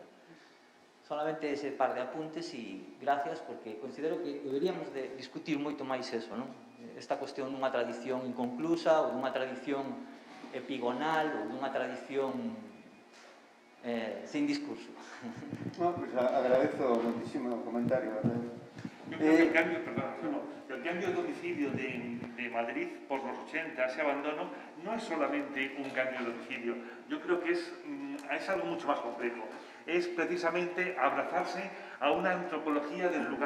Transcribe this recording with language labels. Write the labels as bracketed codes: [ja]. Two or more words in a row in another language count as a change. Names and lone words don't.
[gl] Solamente ese par de apuntes e gracias, porque considero que deberíamos de discutir moito máis eso, non? Esta cuestión dunha tradición inconclusa ou dunha tradición epigonal ou dunha tradición sin discurso. [es] No, pues agradezo muchísimo el comentario. Yo creo que el cambio de domicilio de Madrid por los 80, ese abandono, no es solamente un cambio de domicilio. Yo creo que es algo mucho más complejo. Es precisamente abrazarse a una antropología del lugar.